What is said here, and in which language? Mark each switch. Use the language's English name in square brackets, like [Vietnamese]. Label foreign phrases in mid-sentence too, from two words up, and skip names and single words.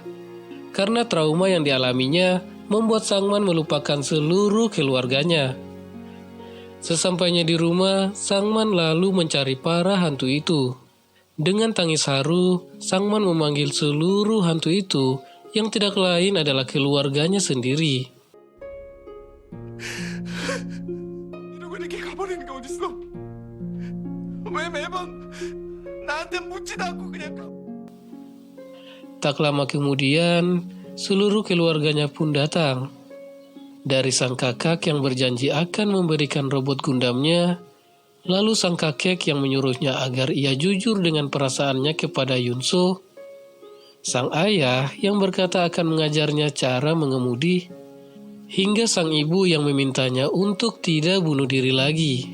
[Indonesian] Karena trauma yang dialaminya, membuat Sangman melupakan seluruh keluarganya. Sesampainya di rumah, Sangman lalu mencari para hantu itu. Dengan tangis haru, Sangman memanggil seluruh hantu itu, yang tidak lain adalah keluarganya sendiri. [Korean] 이러고 이렇게 가버리는 게 어딨어? 왜 매번 나한테 묻지도 않고 그냥 가? [Indonesian] Tak lama kemudian, seluruh keluarganya pun datang. Dari sang kakak yang berjanji akan memberikan robot Gundamnya, lalu sang kakek yang menyuruhnya agar ia jujur dengan perasaannya kepada Yunso, sang ayah yang berkata akan mengajarnya cara mengemudi, hingga sang ibu yang memintanya untuk tidak bunuh diri lagi.